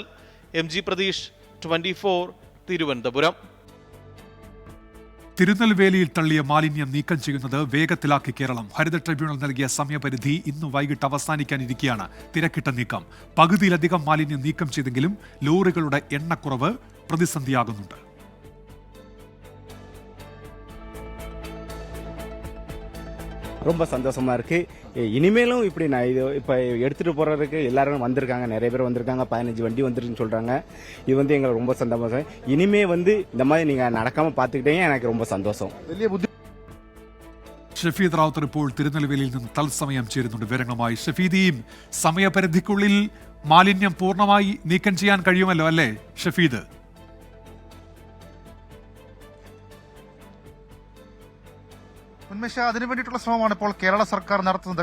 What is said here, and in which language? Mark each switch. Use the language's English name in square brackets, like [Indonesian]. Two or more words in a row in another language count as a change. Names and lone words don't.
[Malayalam] MG പ്രതീഷ്, 24 തിരുവനന്തപുരം. തിരുനെൽവേലിയിൽ തള്ളിയ മാലിന്യം നീക്കം ചെയ്യുന്നത് വേഗത്തിലാക്കി കേരളം. ഹരിത ട്രിബ്യൂണൽ നൽകിയ സമയപരിധി ഇന്ന് വൈകിട്ട് അവസാനിക്കാനിരിക്കെയാണ് തിരക്കിട്ട നീക്കം. പകുതിയിലധികം മാലിന്യം നീക്കം ചെയ്തെങ്കിലും ലോറികളുടെ എണ്ണക്കുറവ് പ്രതിസന്ധിയാകുന്നുണ്ട്. [Tamil] ரொம்ப சந்தோஷமா இருக்கு. இனிமேலும் இப்படி நான் இது இப்போ எடுத்துட்டு போறதுக்கு எல்லாரும் வந்திருக்காங்க, நிறைய பேர் வந்திருக்காங்க. 15 வண்டி வந்துருன்னு சொல்றாங்க. இது வந்து எங்களுக்கு ரொம்ப சந்தோஷம். இனிமே வந்து இந்த மாதிரி நீங்க நடக்காம பாத்துக்கிட்டீங்க, எனக்கு ரொம்ப சந்தோஷம். [Malayalam] ഷഫീദ് റാവുത്തർ ഇപ്പോൾ തിരുനെൽവേലിയിൽ നിന്ന് തത്സമയം ചേരുന്നുണ്ട് വിവരങ്ങളുമായി. ഷഫീദ്, ഈ സമയപരിധിക്കുള്ളിൽ മാലിന്യം പൂർണ്ണമായി നീക്കം ചെയ്യാൻ കഴിയുമല്ലോ അല്ലേ ഷഫീദ്? ഉന്മേഷ, അതിനു വേണ്ടിയിട്ടുള്ള ശ്രമമാണ് ഇപ്പോൾ കേരള സർക്കാർ നടത്തുന്നത്.